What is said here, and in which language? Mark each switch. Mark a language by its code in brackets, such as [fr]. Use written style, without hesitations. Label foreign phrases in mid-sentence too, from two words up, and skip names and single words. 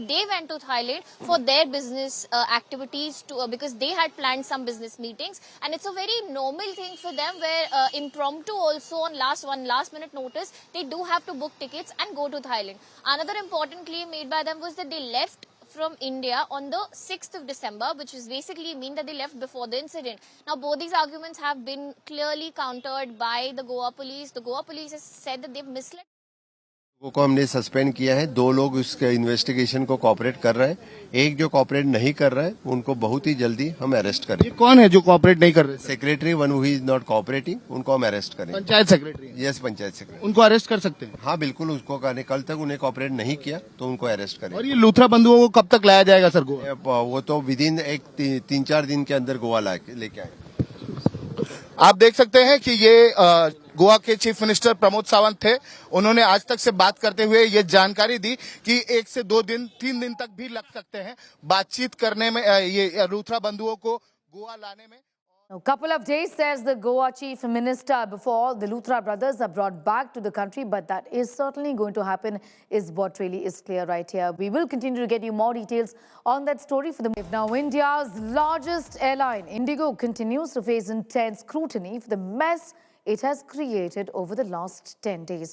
[en] They went to Thailand for their business activities because they had planned some business meetings, and it's a very normal thing for them where impromptu also on last minute notice, they do have to book tickets and go to Thailand. Another important claim made by them was that they left from India on the 6th of December, which is basically mean that they left before the incident. Now, both these arguments have been clearly countered by the Goa police. The Goa police has said that they've misled. [hi] को हमने सस्पेंड किया है। 2 लोग उसके इन्वेस्टिगेशन को कोऑपरेट कर रहे हैं। एक जो कोऑपरेट नहीं कर रहा है, उनको बहुत ही जल्दी हम अरेस्ट करेंगे। कौन है जो कोऑपरेट नहीं कर रहे? [en] secretary one who is not cooperating, [hi] उनको हम अरेस्ट करेंगे। पंचायत सेक्रेटरी? यस, पंचायत सेक्रेटरी। उनको अरेस्ट कर सकते हैं? हाँ, बिल्कुल। उसको कहने कल तक उन्हें कोऑपरेट नहीं किया तो उनको अरेस्ट करेंगे। और ये लूथरा बंधुओं को कब तक लाया जाएगा सर गोवा? वो तो [en] within [hi] 3-4 दिन के अंदर गोवा लेके आए। आप देख सकते हैं कि ये गोवा के [en] chief minister [hi] प्रमोद सावंत थे। उन्होंने आज तक से बात करते हुए ये जानकारी दी कि 1 से 2 दिन 3 दिन तक भी लग सकते हैं बातचीत करने में, ये लूथरा बंधुओं को गोवा लाने में। [en] A couple of days, says the Goa Chief Minister, before the Luthra brothers are brought back to the country, but that is certainly going to happen, is what really is clear right here. We will continue to get you more details on that story for the move. Now, India's largest airline, IndiGo, continues to face intense scrutiny for the mess it has created over the last 10 days.